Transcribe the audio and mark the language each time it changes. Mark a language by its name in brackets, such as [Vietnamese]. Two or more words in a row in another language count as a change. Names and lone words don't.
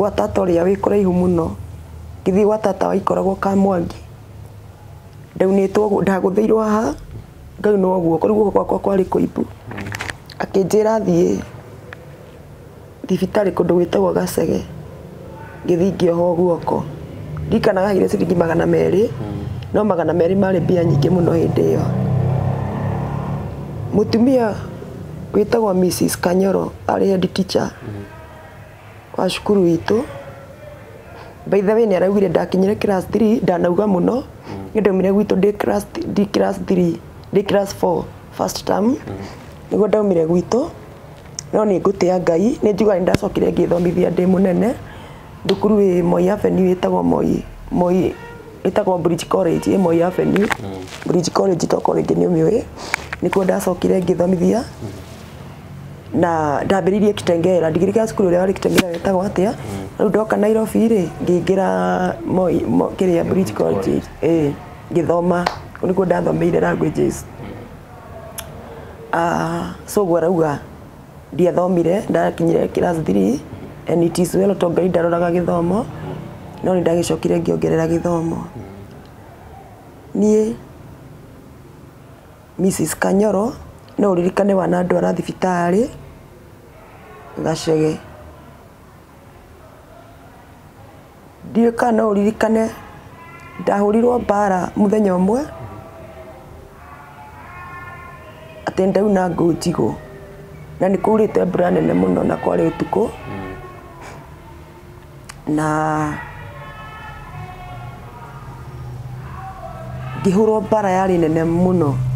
[Kikuyu] gwa tata ũrĩa wĩ kũraihu mũno ngĩthiĩ gwa tata waikoragwo Kamwangi ndaunĩtwo ndagũthĩirwo haha ngaunwo guoko rĩu guoko gwakwa kwarĩ kũimbu akĩnjĩra thiĩ thibitarĩ kũndũ gwĩtagwo Gacege ngĩthiĩ ngĩohwo guoko ndirikanaga haire ciringi 200 no 200 marĩ mbia nyingĩ mũno hĩndĩ ĩyo. Mũtumia wĩtagwo Mrs. Kanyoro arĩ [English] head teacher [Kikuyu] wa cukuru witũ. [English] By the way [Kikuyu] nĩ araugire ndakinyire class 3 ndanauga mũno nĩ ndaumire gwitũ ndĩ class 4 [English] first term [Kikuyu] nĩguo ndaumire gwitũ, no nĩ ngũtĩa Ngai nĩ njuga nĩ ndacokire ngĩthomithia ndĩ mũnene thukuru wĩ Moi Avenue ĩtagwo Bridge College Moi Avenue. Bridge College toko rĩngĩ nĩ ũmĩũĩ, nĩkuo ndacokire ngĩthomithia na ndambĩrĩirie Kitengela, ndigirĩka cukuru ũrĩa warĩ Kitengela wĩtagwo atĩa. Rĩu ndoka Nairobi rĩ ngĩingĩra kĩrĩa Bridge College ngĩthoma, nĩkuo ndathomeire languages. So arauga ndiathomire ndakinyire class 3 [English] and it is well to [Kikuyu] Ngai ndaroraga gĩthomo, no nĩ ndagĩcokire ngĩongerera gĩthomo. Niĩ Mrs. Kanyoro no ũririkane wanandwara thibitarĩ Gacege. Ndiũĩ kana no ũririkane ndahũrirwo mbara mũthenya ũmwe atĩ ndauna ngũ njigũ na nĩ kurĩte mbura nene mũno na kwarĩ ũtukũ na ngĩhũrwo mbara yarĩ nene mũno.